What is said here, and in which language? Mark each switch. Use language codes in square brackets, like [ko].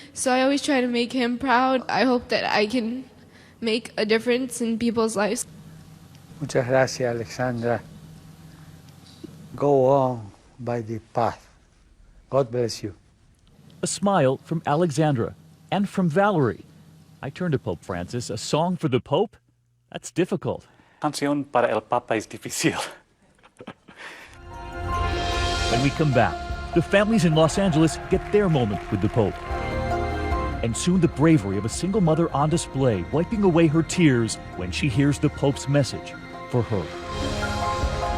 [en] So I always try to make him proud. I hope that I can make a difference in people's lives. [es] Muchas gracias, [en] Alexandra. Go on by the path. God bless you. A smile from Alexandra and from Valerie. I turn to Pope Francis. A song for the Pope? That's difficult. [es] Canción para el Papa es difícil. [en] When we come back, the families in Los Angeles get their moment with the Pope. And soon the bravery of a single mother on display, wiping away her tears when she hears the Pope's message for her.